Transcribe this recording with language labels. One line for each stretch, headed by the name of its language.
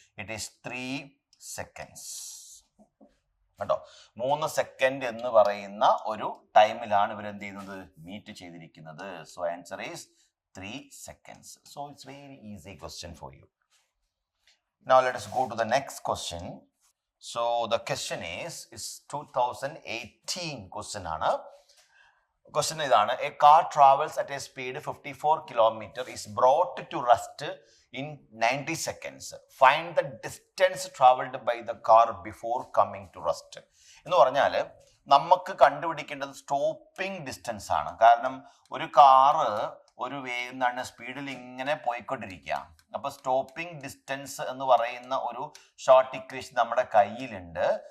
English: It is 3 seconds കേട്ടോ.
Malayalam: 3 second എന്ന് പറയുന്ന ഒരു ടൈമിലാണ് ഇവർ എന്ത് ചെയ്യുന്നത്, മീറ്റ് ചെയ്തിരിക്കുന്നത്.
English: So answer is 3 seconds. So it's very easy question for you. Now let us go to the next question. So the question is 2018 question ആണ്. Question ഇതാണ്, a car travels at a speed 54 km is brought to rest in 90 seconds. Find the distance traveled by the car before coming to rest.
Malayalam: എന്ന് പറഞ്ഞാൽ നമുക്ക് കണ്ടുപിടിക്കേണ്ടത് stopping distance ആണ്. കാരണം ഒരു car ഒരു എന്താണ് സ്പീഡിൽ ഇങ്ങനെ പോയിക്കൊണ്ടിരിക്കുക. അപ്പൊ സ്റ്റോപ്പിംഗ് ഡിസ്റ്റൻസ് എന്ന് പറയുന്ന ഒരു ഷോർട്ട് ഇക്വേഷൻ നമ്മുടെ കയ്യിലുണ്ട്.